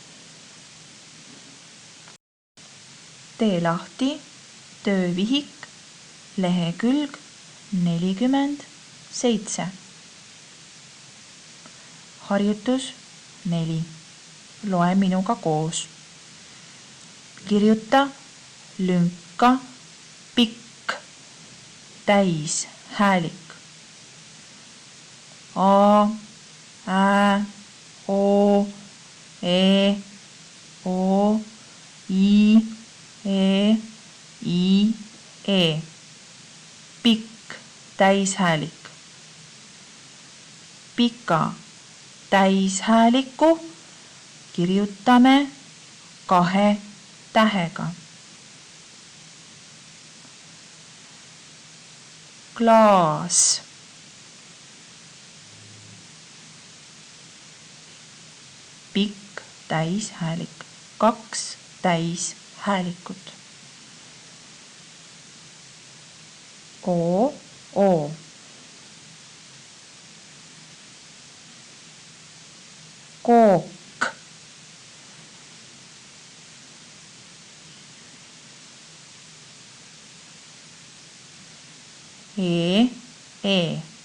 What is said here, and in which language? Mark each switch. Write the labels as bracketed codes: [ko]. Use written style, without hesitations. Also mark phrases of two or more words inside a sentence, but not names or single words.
[et] Tee lahti töövihik lehekülg 47. Harjutus 4. Loe minuga koos. Kirjuta lünka pikk täishäälik. A, Ä, O, E, O, I, E, I, E. Pikk täishäälik. Pika täishääliku kirjutame 2 tähega. Klaas. Pikk täishäälik. 2 täishäälikut. O, O. Kook. E, E.